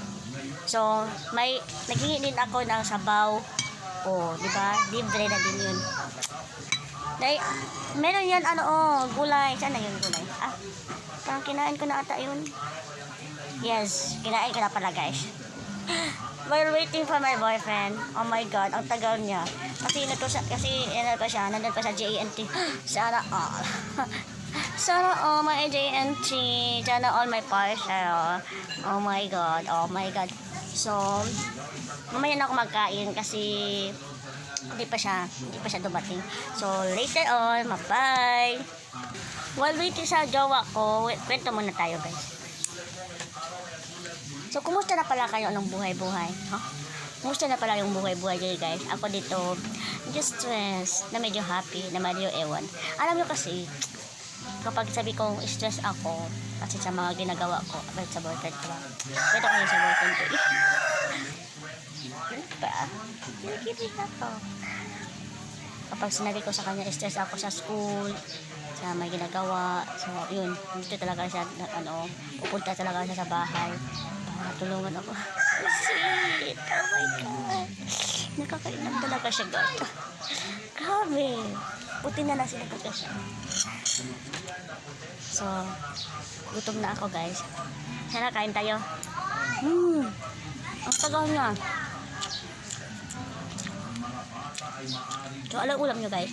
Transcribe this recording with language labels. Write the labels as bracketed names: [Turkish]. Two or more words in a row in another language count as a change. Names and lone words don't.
[Filipino] So, naghingi din ako ng sabaw. Diba? Libre na din yun. Meron yan, gulay. Saan na yun, gulay? Parang kinain ko na ata yun. Yes, kinain ko na pala, guys. [English] While waiting for my boyfriend, oh my God, [Filipino] ang tagal niya. Kasi nandun pa sa JNT. Sana all. Sana all [English] my JNT. [Filipino] Sana all [English] my parcel. Oh my God. [Filipino] So, mamaya na ako magkain kasi hindi pa siya dumating. [English] So, later on, bye. While waiting [Filipino] sa jowa ko, kwento muna tayo, guys. So, kumusta na pala kayo ng buhay-buhay? Kumusta na pala yung buhay-buhay kayo, guys? Ako dito, [English] just stress, [Filipino] na medyo happy, na medyo ewan. Alam nyo kasi, kapag sabi kong stress ako, kasi sa mga ginagawa ko, about sa boyfriend ko, kwento ko yun sa boyfriend ko. Kinikilig ako. Kapag sinabi ko sa kanya, stress ako sa school, sa may ginagawa, so yun, dito talaga siya, pupunta talaga siya sa bahay para tulungan ako. [English] Sweet, oh my God, [Filipino] nakakainam talaga siya, God. Grabe, puti na sinagot ko siya. So, gutom na ako, guys. Sana kain tayo. Ang tagal niya. So, anong ulam nyo, guys?